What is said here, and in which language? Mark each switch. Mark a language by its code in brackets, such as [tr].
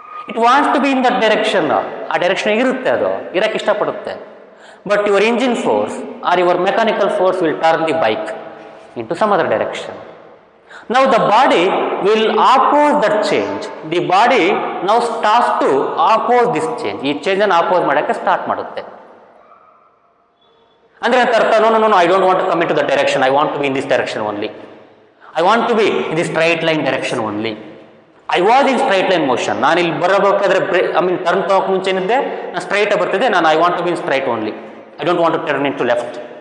[en] It wants to be in that direction. [kn] ಆ direction ಇರುತ್ತೆ, ಅದು ಇರಕ್ಕೆ ಇಷ್ಟಪಡುತ್ತೆ. [en] But your engine force or your mechanical force will turn the bike into some other direction. Now the body will oppose that change. The body now starts to oppose this change. [kn] ಈ change ಅನ್ನು ಆಪೋಸ್ ಮಾಡೋಕ್ಕೆ start ಮಾಡುತ್ತೆ. ಅಂದ್ರೆ ಅಂತ ಅರ್ಥ, [en] No I don't want to come into the direction, I want to be in this direction only, I want to be in the straight line direction only. I was in straight line motion. [kn] ನಾನು ಇಲ್ಲಿ ಬರಬೇಕಾದ್ರೆ turn ತಗೋಕ್ ಮುಂಚೆ ಏನಿದ್ದೆ, ನಾನು straight ಬರ್ತಿದ್ದೆ, ನಾನು [en] I want to be in straight only, I don't want to turn into left.